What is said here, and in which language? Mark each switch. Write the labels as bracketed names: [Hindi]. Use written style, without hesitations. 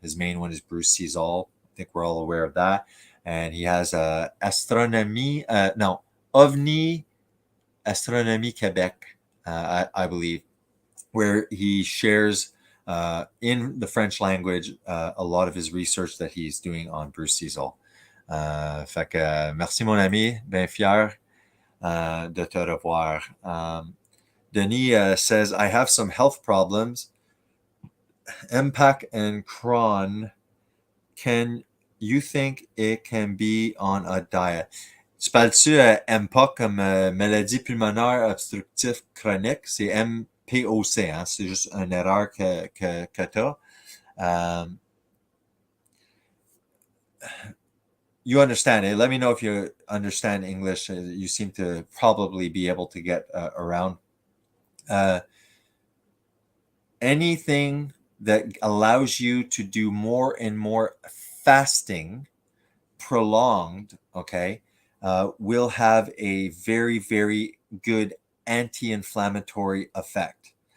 [English] His main one is Bruce Cizal. I think we're all aware of that. And he has Ovni Astronomie Québec, I believe, where he shares in the French language a lot of his research that he's doing on Bruce Cizal. [French] Fait que merci mon ami, bien fier de te revoir. [English] Denis says, I have some health problems, MPAC and Crohn. Can you think it can be on a diet? [French] Tu parles-tu MPOC comme maladie pulmonaire obstructive chronique? C'est MPOC, hein? C'est juste une erreur que tu as. [English] You understand it. Let me know if you understand English. You seem to probably be able to get around. Anything that allows you to do more and more fasting, prolonged, okay, will have a very, very good anti-inflammatory effect.